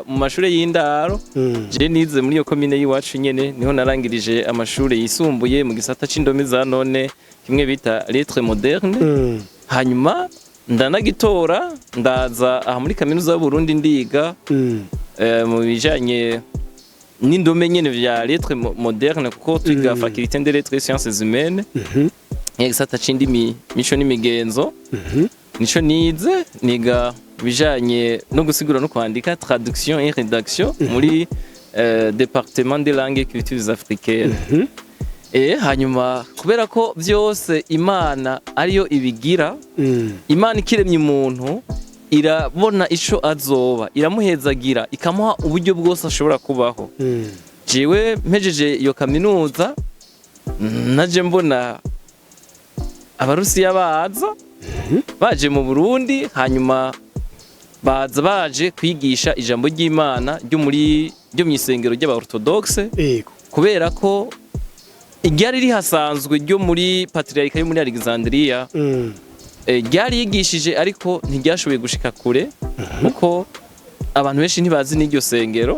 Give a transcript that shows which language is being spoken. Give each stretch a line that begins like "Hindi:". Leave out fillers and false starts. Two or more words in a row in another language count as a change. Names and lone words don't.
Rundi: mu mashure y'indaro je nize muri yo commune yiwacu nyene niho narangirije amashure yisumbuye mu gisata c'indome za none kimwe bita
French: lettres modernes
Rundi: hanyuma ndanagitora ndaza aha muri kaminuza y'u Burundi ndiga mu bijanye n'indome nyene vya
French: lettres modernes
Rundi: kuko twiga
French: faculté des lettres et sciences humaines
Rundi: gisata c'indimi mico n'imigenzo nico nize niga bijanye no gusigura no kwandika
French: traduction et rédaction
Rundi: muri
French: département des langues et cultures africaines.
Rundi: Hanyuma kubera ko byose Imana ariyo ibigira Imana ikiremye umuntu irabona ico azoba iramuhezagira ikamuha uburyo bwose ashobora kubaho. Jewe mpejeje iyo kaminuza naje mbona abarusiya baje mu Burundi hanyuma baje kwigisha ijambo ry'Imana ryo mu isengero ry'aba Orthodox kubera ko iryari rihasanzwe ryo muri patriarika yo muri Alexandria ryari yigishije ariko ntiryashoboye gushika kure kuko abantu benshi ntibazi n'iryo sengero